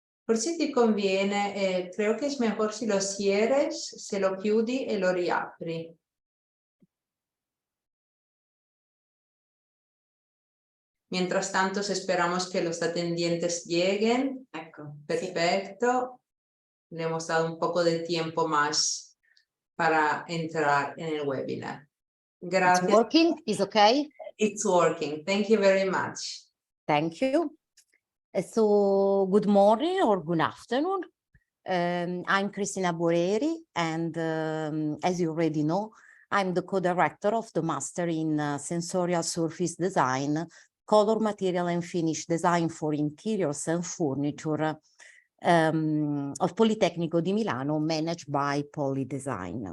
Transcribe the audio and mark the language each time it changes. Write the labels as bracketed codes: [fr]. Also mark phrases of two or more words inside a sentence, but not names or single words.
[it] Forse ti conviene, [es] creo que es mejor si lo cierres, [it] se lo chiudi e lo riapri. [es] Mientras tanto, esperamos que los atendientes lleguen. [it] Ecco, [es] Perfecto. Le hemos dado un poco de tiempo más para entrar en el webinar. [en] It's [es] Gracias. [en] working, is okay? It's working. Thank you very much. Thank you. So good morning or good afternoon. I'm Cristina Boeri, and as you already know, I'm the co-director of the Master in Sensorial Surface Design, Color, Material and Finish Design for Interiors and Furniture of Politecnico di Milano, managed by Poli.Design.